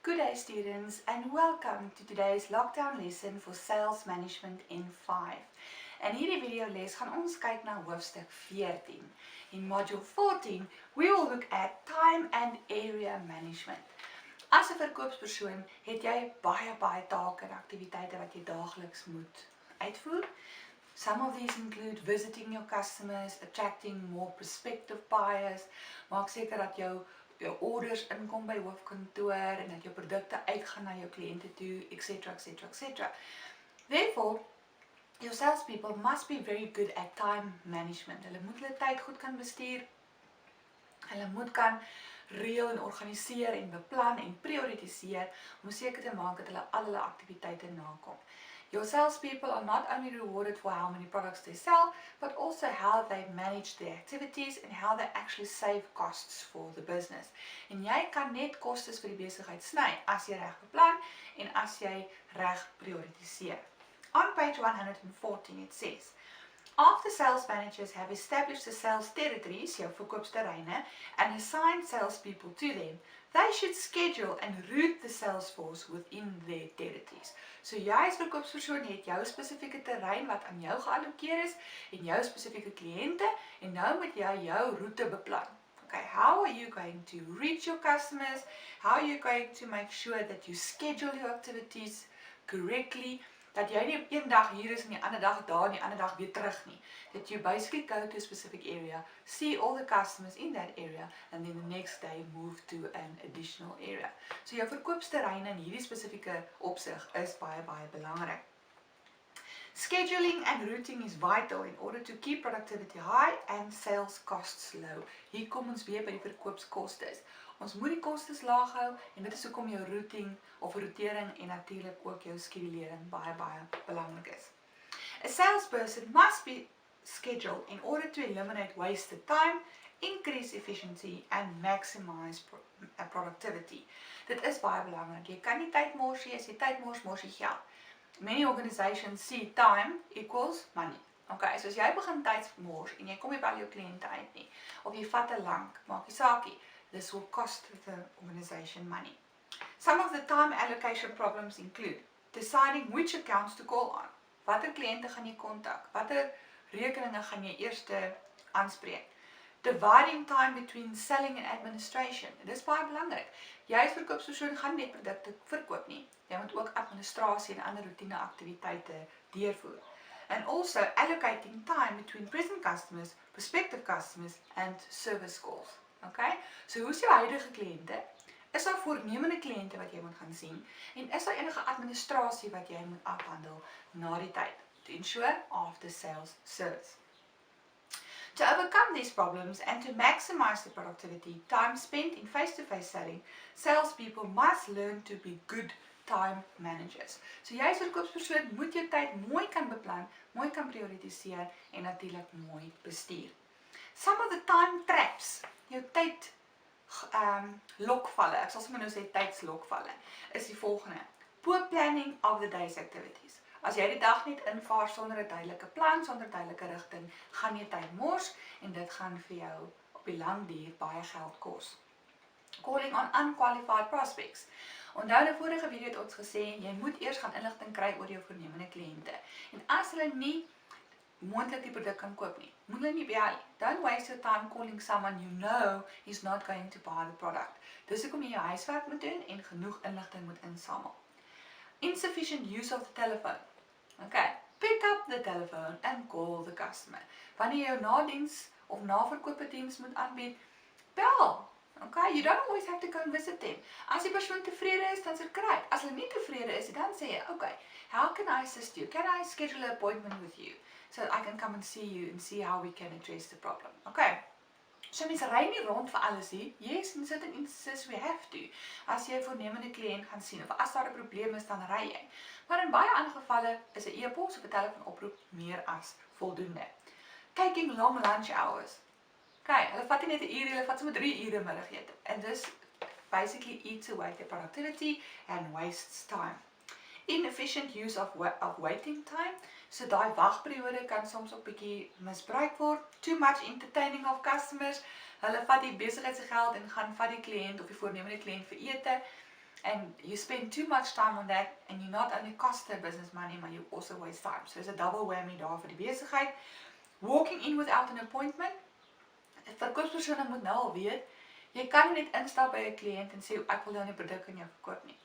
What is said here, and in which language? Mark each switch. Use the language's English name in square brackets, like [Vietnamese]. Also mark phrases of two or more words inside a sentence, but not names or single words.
[English] day students, and welcome to today's lockdown lesson for sales management in 5. [Afrikaans] In hierdie video les gaan ons kyk na hoofstuk 14. [English] In module 14, we will look at time and area management. [Afrikaans] As 'n verkoopspersoon het jy baie take en aktiwiteite wat jy daagliks moet uitvoer. [English] Some of these include visiting your customers, attracting more prospective buyers, [Afrikaans] maak seker dat jou orders inkom by hoofkantoor en dat jou produkte uitgaan na jou kliënte toe, etc. [English] Therefore, your salespeople must be very good at time management. [Afrikaans] Hulle moet hulle tyd goed kan bestuur. Hulle moet kan reël en organiseer en beplan en prioritiseer om seker te maak dat hulle al hulle aktiwiteite nakom. [English] Your salespeople are not only rewarded for how many products they sell, but also how they manage their activities and how they actually save costs for the business. [Afrikaans] En jy kan net kostes vir die besigheid sny as jy reg beplan en as jy reg prioritiseer. [English] On page 114 it says, after sales managers have established the sales territories, [Afrikaans] jou verkoopsterreine, [English] and assigned salespeople to them, they should schedule and route the sales force within their territories. [Afrikaans] So jy as verkoopspersoon het jou spesifieke terrein wat aan jou geallokeer is en jou spesifieke kliënte en nou moet jy jou roete beplan. [English] Okay, how are you going to reach your customers? How are you going to make sure that you schedule your activities correctly? [Afrikaans] Dat jy nie een dag hier is en die ander dag daar en die ander dag weer terug nie. [English] That you basically go to a specific area, see all the customers in that area, and then the next day move to an additional area. [Afrikaans] So jou verkoopsterreine in hierdie spesifieke opsig is baie belangrik. [English] Scheduling and routing is vital in order to keep productivity high and sales costs low. [Afrikaans] Hier kom ons weer by die verkoopskostes. Ons moet die kostes laag hou en dit is hoekom jou routing of routering en natuurlik ook jou skedulering baie belangrik is. [English] A salesperson must be scheduled in order to eliminate wasted time, increase efficiency and maximize productivity. [Afrikaans] Dit is baie belangrik. Jy kan nie tyd mors nie, as jy tyd mors jy geld. [English] Many organizations see time equals money. Okay, so [Afrikaans] as jy begin tyd mors en jy kom nie by jou kliënte uit nie, of jy vat te lank, maak jy saakie, [English] this will cost the organization money. Some of the time allocation problems include deciding which accounts to call on. [Afrikaans] Watter kliënte gaan jy kontak? Watter rekeninge gaan jy eers aanspreek? [English] Dividing time between selling and administration. [Afrikaans] Dit is baie belangrik. Jy as verkoopspersoon gaan net produkte verkoop nie. Jy moet ook administrasie en ander routine aktiwiteite deurvoer. [English] And also allocating time between present customers, prospective customers and service calls. Okay? [Afrikaans] So hoe is jou huidige kliënte? Is daar voornemende kliënte wat jy moet gaan sien? En is daar enige administrasie wat jy moet afhandel na die tyd? [English] To ensure after sales service. To overcome these problems and to maximize the productivity time spent in face-to-face selling, salespeople must learn to be good time managers. [Afrikaans] So jy as verkoopspersoon moet jou tyd mooi kan beplan, mooi kan prioritiseer en natuurlik mooi bestuur. [English] Some of the time traps, [Afrikaans] jou tyd lokvalle, ek sal sommer nou sê tydslokvalle, is die volgende. [English] Poor planning of the day's activities. [Afrikaans] As jy die dag net invaar sonder 'n duidelike plan, sonder duidelike rigting, gaan jy tyd mors en dit gaan vir jou op die lang duur baie geld kos. [English] Calling on unqualified prospects. [Afrikaans] Onthou in die vorige video het ons gesê, jy moet eers gaan inligting kry oor jou voornemende kliënte. En as hulle nie moontlik die produk kan koop nie, moet hulle nie bel nie. [English] Don't waste your time calling someone you know is not going to buy the product. [Afrikaans] Dis hoekom jy jou huiswerk moet doen en genoeg inligting moet insamel. [English] Insufficient use of the telephone. Okay, pick up the telephone and call the customer. [Afrikaans] Wanneer jy jou nadiens of naverkoopdiens moet aanbied, bel. [English] Okay, you don't always have to go and visit them. [Afrikaans] As die persoon tevrede is, dan is dit great. As hulle nie tevrede is, dan sê jy, [English] okay, how can I assist you? Can I schedule an appointment with you so that I can come and see you and see how we can address the problem? Okay. [Afrikaans] So mense ry nie rond vir alles hier. [English] Yes, in certain instances we have to. [Afrikaans] As jy 'n voornemende kliënt gaan sien of as daar 'n probleem is, dan ry jy. Maar in baie ander gevalle is 'n e-pos of 'n telefoonoproep meer as voldoende. [English] Taking long lunch hours. [Afrikaans] Okay, hulle vat nie net 'n uur, hulle vat sommer 3 ure middagete. [English] And this basically eats away their productivity and wastes time. Inefficient use of waiting time. [Afrikaans] So daai wagperiode kan soms ook bietjie misbruik word. [English] Too much entertaining of customers. [Afrikaans] Hulle vat die besigheid se geld en gaan vat die kliënt of die voornemende kliënt vir ete. [English] and you spend too much time on that, and you not only cost the business money, but you also waste time. So it's a double whammy [Afrikaans] daar vir die besigheid. [English] Walking in without an appointment. [Afrikaans] Verkoopspersone moet nou al weet, jy kan nie net instap by 'n kliënt en sê ek wil nou 'n produk aan jou verkoop nie.